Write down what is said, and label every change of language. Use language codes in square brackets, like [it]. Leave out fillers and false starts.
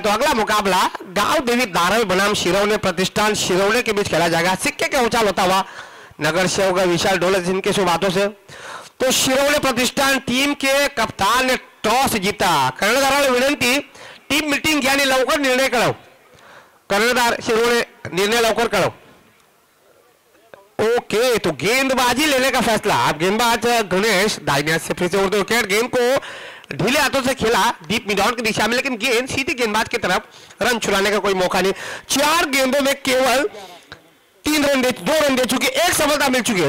[hi] तो अगला मुकाबला गांव देवी दारावी बनाम शिरवणे प्रतिष्ठान शिरवणे के बीच खेला जाएगा। सिक्के का उछाल होता हुआ नगर सेवक विशाल डोले जिनके शुभ हाथों से। तो शिरवणे प्रतिष्ठान टीम के कप्तान ने टॉस जीता। [mr] कर्णधाराला विनंती टीम मीटिंग घ्या आणि लवकर निर्णय कळव। कर्णधार शिरवणे निर्णय लवकर कळव। [hi] ओके, तो गेंदबाजी लेने का फैसला। अब गेंदबाज गणेश दाहिने हाथ से फिर से उड़ते विकेट। गेंद को ढीले हाथों से खेला डीप मिड ऑन की दिशा में, लेकिन गेंद सीधी गेंदबाज की तरफ। रन छुड़ाने का कोई मौका नहीं। 4 गेंदों में केवल 2 रन दे चुके, 1 सफलता मिल चुकी है।